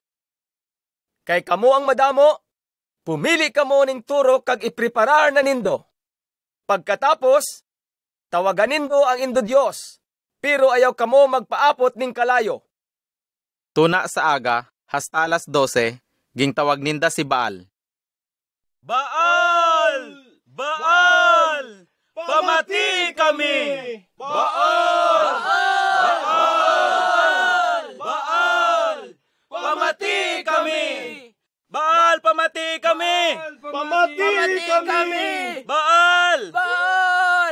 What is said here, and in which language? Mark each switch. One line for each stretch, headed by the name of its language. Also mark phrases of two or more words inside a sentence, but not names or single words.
Hiligaynon: Kay kamo ang madamo, pumili kamo ning turo kag ipreparar na nindo. Pagkatapos, tawagan nindo ang indo Dios, pero ayaw kamo magpaapot ning kalayo. Tuna sa aga, hasta alas 12, ging tawag ninda si Baal. Baal! Baal! Pamati kami! Baal! Baal! Baal! Pamati kami! Baal, pamati kami! Pamati kami! Baal! Baal!